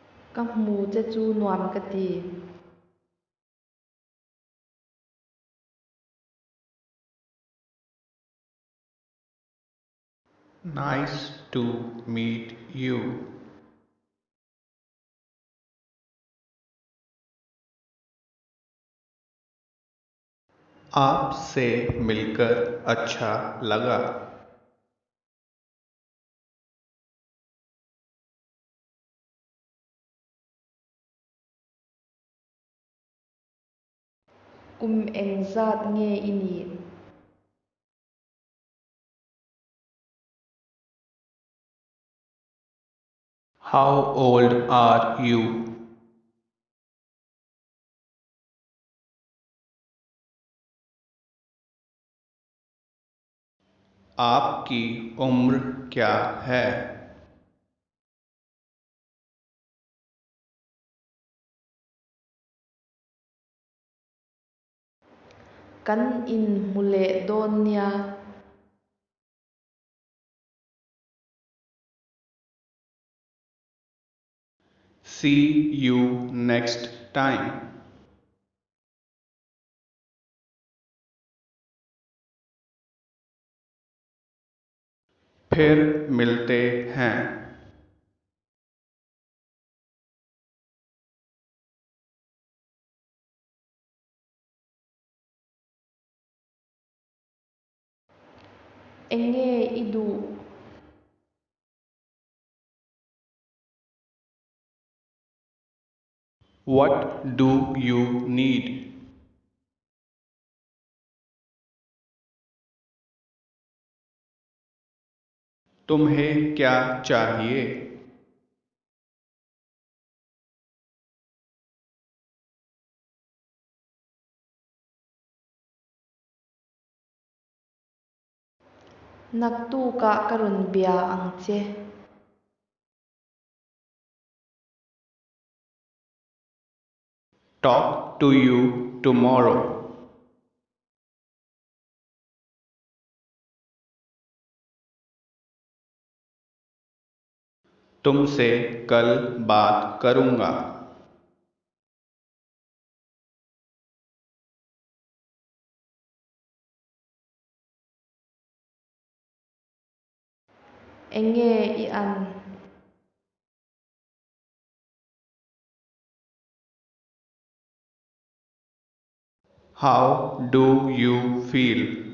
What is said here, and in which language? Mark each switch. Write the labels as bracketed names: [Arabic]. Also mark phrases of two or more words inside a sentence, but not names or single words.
[Mizo] Ka hmu che chu nuam ka ti. [English] Nice to meet you. [Hindi] आपसे मिलकर अच्छा लगा। [Mizo] Kum eng zat nge ini. [English] How old are you? [Hindi] आपकी उम्र क्या है? [Mizo] Kan in mule don nia. [English] See you next time. [Hindi] फिर मिलते हैं। [Mizo] Enge idu. [English] What do you need? [Hindi] तुम्हें क्या चाहिए? [Mizo] Naktu ka karun bia ang che. [English] Talk to you tomorrow. [Hindi] तुमसे कल बात करूँगा। [Mizo] Enge i an. [English] How do you feel?